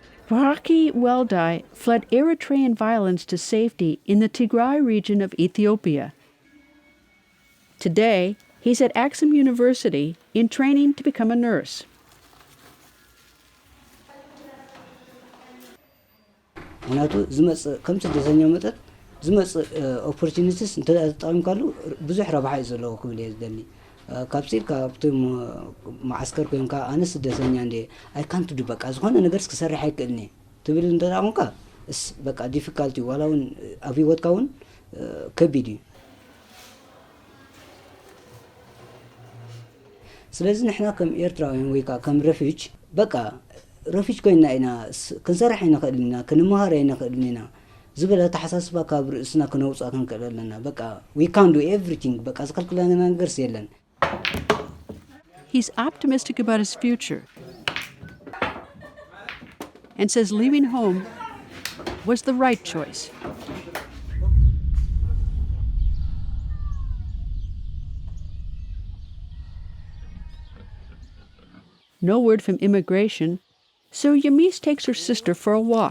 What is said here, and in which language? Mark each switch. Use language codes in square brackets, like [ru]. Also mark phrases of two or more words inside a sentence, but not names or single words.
[en] Kwaki Weldai fled Eritrean violence to safety in the Tigray region of Ethiopia. Today, he's at Axum University in training to become a nurse. [ti] ምክንያቱ ዝመፅእ ከም ስደተኛ መጠጥ ዝመፅእ ኦፖርቹኒቲስ እንተጠቂምካሉ ብዙሕ ረብሓ እዩ ዘለዎ ክብል እየ ዝደሊ ካብሲል ካብቶም ማዓስከር ኮይንካ ኣነ ስደተኛ እንደ [en] I can't do [ti] በቃ ዝኾነ ነገርስ ክሰርሕ ኣይክእልኒ ትብል እንተጠቂምካ እስ በቃ ዲፊካልቲ ዋላ እውን ኣብ ሂወትካ እውን ከቢድ እዩ ስለዚ ንሕና ከም ኤርትራውያን ወይ ከም ረፊጅ በቃ ረፊጅ ኮይና ኢና ክንሰርሕ ኣይንኽእል ኢና ክንመሃር ኣይንኽእል ኢና ዝበለ ተሓሳስባ ካብ ርእስና ክነውፃ ክንክእል ኣለና በቃ [en] we can do everything [ti] በቃ ዝከልክለና ነገርስ የለን. [en] He's optimistic about his future and says leaving home was the right choice. No word from immigration, so Yamis takes her sister for a walk.